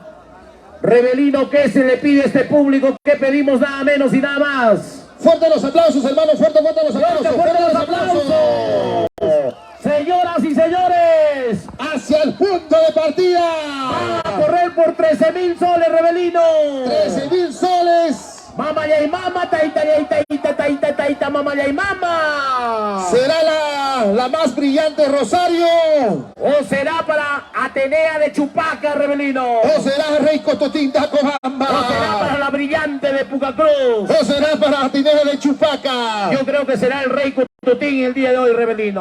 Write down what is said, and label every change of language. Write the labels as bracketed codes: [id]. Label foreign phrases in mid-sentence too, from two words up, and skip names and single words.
[es] Rebelino, ¿qué se le pide a este público? ¿Qué pedimos? Nada menos y nada más. Fuerte los aplausos, hermano, fuerte los aplausos. Fuerte los aplausos. Señoras y señores, hacia el punto de partida. Va a correr por 13.000 soles, Rebelino. 13.000 soles. Mama y mama, taita, taita, taita, taita, mama y mama. ¿Será la más brillante Rosario? ¿O será para Atenea de Chupaca, Rebelino? ¿O será Rey Cototín de Acobamba? ¿O será para la brillante de Pucacruz? ¿O será para Atenea de Chupaca? Yo creo que será el Rey Cototín el día de hoy, Rebelino.